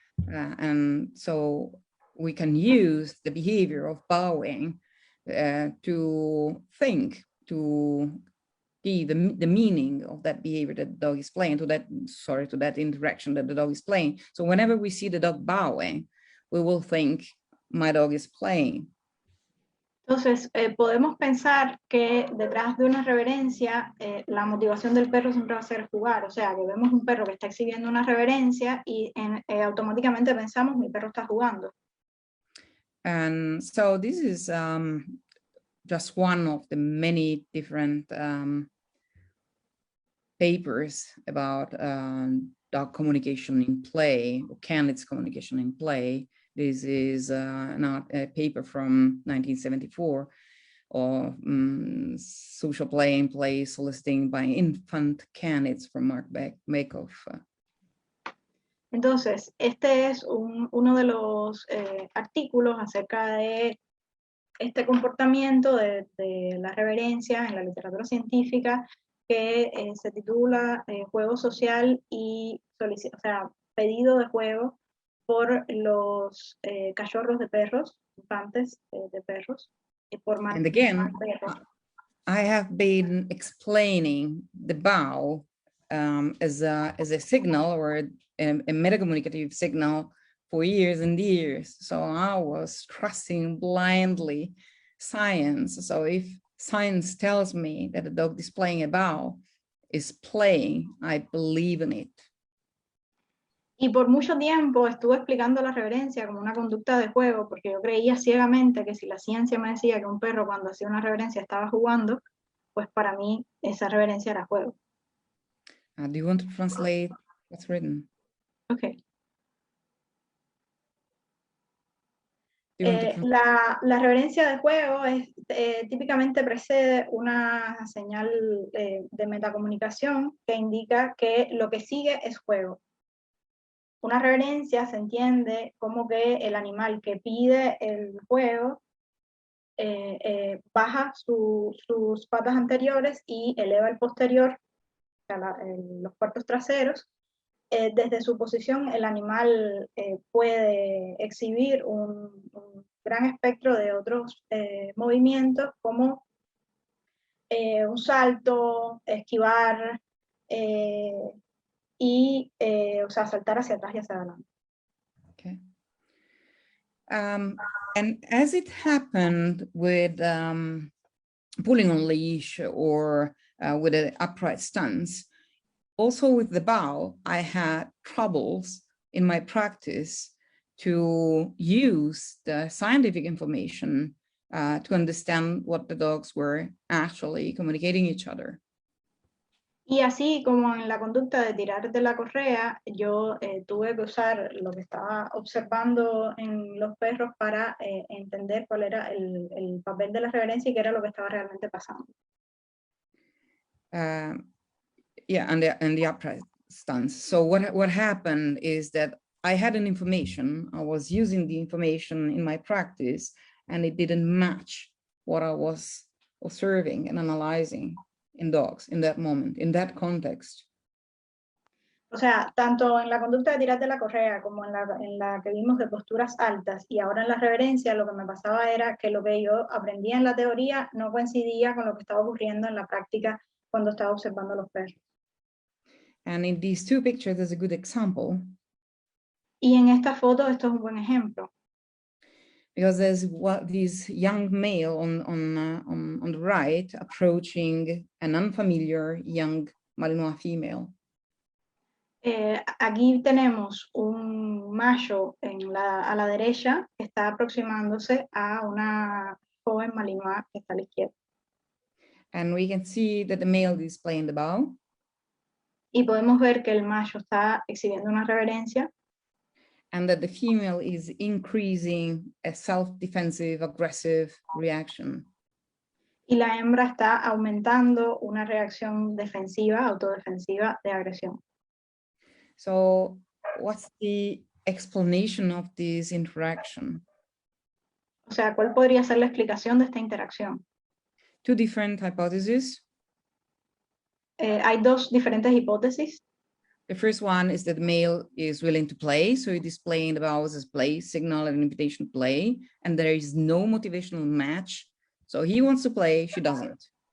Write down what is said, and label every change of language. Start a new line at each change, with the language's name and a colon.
English: And so we can use the behavior of bowing to think, to give the meaning of that behavior that the dog is playing, to that interaction that the dog is playing. So whenever we see the dog bowing, we will think, my dog is playing.
Spanish: Entonces, podemos pensar que detrás de una reverencia, la motivación del perro siempre va a ser jugar. O sea, que vemos un perro que está exhibiendo una reverencia y automáticamente pensamos, mi perro está jugando.
English: And so this is just one of the many different papers about dog communication in play, or candidates communication in play. This is not a paper from 1974 or social play in play soliciting by infant candidates from Mark Makoff.
Spanish: Entonces, este es uno de los artículos acerca de este comportamiento de la reverencia en la literatura científica que se titula Juego social y pedido de juego por los cachorros de perros, infantes de perros.
English: And again, I have been explaining the bow as a signal or a metacommunicative signal for years and years. So I was trusting blindly science. So if science tells me that a dog displaying a bow is playing, I believe in it.
Spanish: Y por mucho tiempo estuve explicando la reverencia como una conducta de juego, porque yo creía ciegamente que si la ciencia me decía que un perro cuando hacía una reverencia estaba jugando, pues para mí esa reverencia era juego.
English: Do you want to translate what's written? Okay.
Spanish: La La reverencia de juego típicamente precede una señal de metacomunicación que indica que lo que sigue es juego. Una reverencia se entiende como que el animal que pide el juego baja sus patas anteriores y eleva el posterior, o sea, los cuartos traseros. Desde su posición el animal puede exhibir un gran espectro de otros movimientos como un salto, esquivar y saltar hacia atrás y hacia adelante.
English: Okay. And as it happened with pulling on leash or with an upright stance, also with the bow, I had troubles in my practice to use the scientific information to understand what the dogs were actually communicating each other.
Spanish: Y así como en la conducta de tirar de la correa, yo tuve que usar lo que estaba observando en los perros para entender cuál era el papel de la reverencia y qué era lo que estaba realmente pasando.
English: Yeah, and the upright stance. So what happened is that I had an information, I was using the information in my practice, and it didn't match what I was observing and analyzing in dogs in that moment, in that context.
Spanish: O sea, tanto en la conducta de tirar de la correa como en la que vimos de posturas altas y ahora en la reverencia, lo que me pasaba era que lo que yo aprendía en la teoría no coincidía con lo que estaba ocurriendo en la práctica cuando estaba observando los perros.
English: And in these two pictures, there's a good example.
Spanish: Y en esta foto esto es un buen ejemplo.
English: Because there's this young male on the right approaching an unfamiliar young Malinois female.
Spanish: Aquí tenemos un macho a la derecha que está aproximándose a una joven Malinois que está a la izquierda.
English: And we can see that the male is displaying the bow.
Spanish: Y podemos ver que el macho está exhibiendo una reverencia.
English: And that the female is increasing a self-defensive, aggressive reaction.
Spanish: Y la hembra está aumentando una reacción defensiva, autodefensiva de agresión.
English: So what's the explanation of this interaction?
Spanish: O sea, ¿cuál podría ser la explicación de esta interacción?
English: Two different hypotheses.
Spanish: Hay dos diferentes hipótesis.
English: The first one is that the male is willing to play, so he's displaying the bows as play, signal and invitation to play, and there is no motivational match. So he wants to play, she doesn't.